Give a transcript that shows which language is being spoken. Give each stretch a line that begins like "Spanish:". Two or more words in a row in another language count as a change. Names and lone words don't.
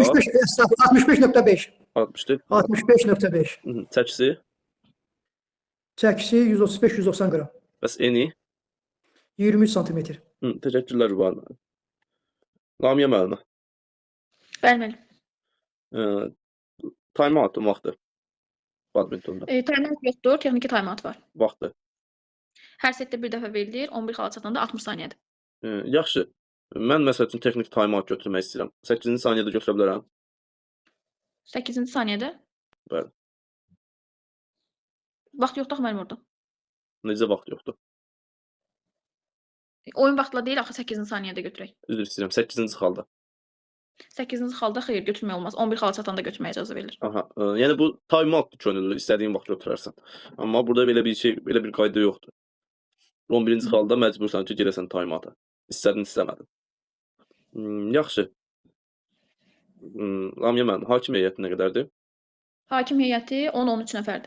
Azerbaijani: 65.5. 60. 65.5. Çəkisi, Çəkisi 135-190 qram. bəs eni. 23 sm. Təşəkkürlər Rübai müəllim. Lamiyə müəllimə. Bəli müəllim. Time-out vaxtı. Badmintonda. Taymat yoxdur, texniki taymat var. Vaxtı. Hər setdə bir dəfə verilir, 11 xala çatanda 60 saniyədir. Yaxşı. Mən məsəl üçün texnik time-out götürmək istəyirəm. 8-ci saniyədə götürə bilərəm. 8-ci saniyədə. Bəli. Vaxt yoxdur axı mənim orada. Necə vaxt yoxdur? Oyun vaxtla deyil, axı 8-ci saniyədə götürək. Üzr istəyirəm. 8-ci xalda. 8-ci xalda xeyr, götürmək olmaz. 11 xala çatanda götürməyə icazə verilir. Aha. Yəni bu time-out könüllü, istədiyin vaxt götürərsən. Amma burada belə bir şey, belə bir qayda yoxdur. 11-ci xalda məcbursan ki, girəsən time-out'a. İstədin, istəmədin. Yaxşı. Lamiyə müəllim, hakim heyəti nə qədərdir? Hakim heyəti 10-13 nəfərdir.